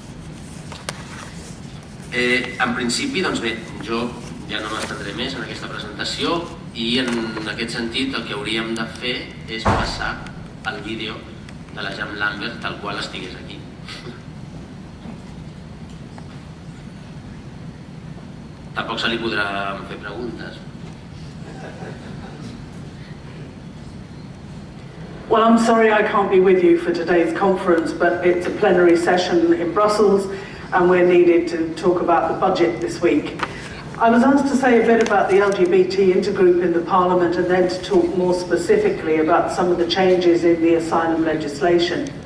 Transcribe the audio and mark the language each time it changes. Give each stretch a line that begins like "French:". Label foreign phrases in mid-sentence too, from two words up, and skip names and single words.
Catalan: En principi, bé, jo ja no m'estendré més en aquesta presentació i en aquest sentit el que hauríem de fer és passar el vídeo de la Jean Lambert tal qual estigués aquí. Tampoc se li podran fer preguntes.
English: Well, I'm sorry I can't be with you for today's conference, but it's a plenary session in Brussels and we're needed to talk about the budget this week. I was asked to say a bit about the LGBT intergroup in the Parliament and then to talk more specifically about some of the changes in the asylum legislation.